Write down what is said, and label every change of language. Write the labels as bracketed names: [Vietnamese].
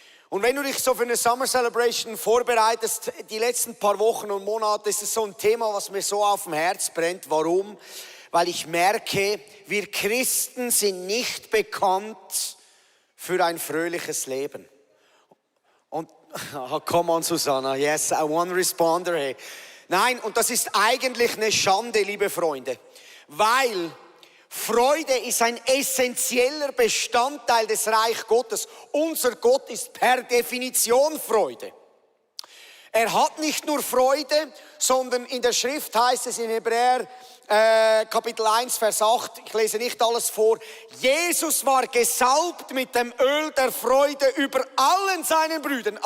[German] Und wenn du dich so für eine Summer Celebration vorbereitest, die letzten paar Wochen und Monate, ist es so ein Thema, was mir so auf dem Herz brennt. Warum? Weil ich merke, wir Christen sind nicht bekannt für ein fröhliches Leben. [English] Und, come on Susanna, yes, I want to responder. Hey. [German] Nein, und das ist eigentlich eine Schande, liebe Freunde, weil Freude ist ein essentieller Bestandteil des Reich Gottes. Unser Gott ist per Definition Freude. Er hat nicht nur Freude, sondern in der Schrift heißt es in Hebräer Kapitel 1, Vers 8, ich lese nicht alles vor, Jesus war gesalbt mit dem Öl der Freude über allen seinen Brüdern.